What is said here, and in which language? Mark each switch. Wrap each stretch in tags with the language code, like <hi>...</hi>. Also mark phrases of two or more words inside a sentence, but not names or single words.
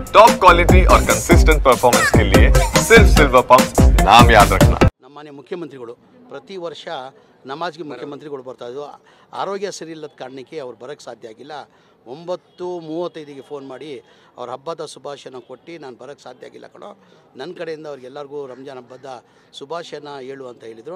<en>top quality</en> <hi>और</hi> <en>consistent performance</en> <hi>के लिए सिर्फ सिल्वर पंप नाम याद रखना।</hi> <kn>ನಮ್ಮನೆ ಮುಖ್ಯಮಂತ್ರಿಗಳು ಪ್ರತಿ ವರ್ಷ ನಮಾಜ್ಗೆ ಮುಖ್ಯಮಂತ್ರಿಗಳು ಬರ್ತಾ ಇದ್ರು. ಆರೋಗ್ಯ ಸರಿ ಇಲ್ಲದ ಕಾರಣಕ್ಕೆ ಅವ್ರು ಬರೋಕ್ಕೆ ಸಾಧ್ಯ ಆಗಿಲ್ಲ. 9:35ಗೆ ಫೋನ್ ಮಾಡಿ ಅವ್ರ ಹಬ್ಬದ ಶುಭಾಶಯನ ಕೊಟ್ಟು ನಾನು ಬರೋಕ್ಕೆ ಸಾಧ್ಯ ಆಗಿಲ್ಲ ಕಣೋ, ನನ್ನ ಕಡೆಯಿಂದ ಅವ್ರಿಗೆಲ್ಲರಿಗೂ ರಂಜಾನ್ ಹಬ್ಬದ ಶುಭಾಶಯನ ಹೇಳು ಅಂತ ಹೇಳಿದರು.</kn>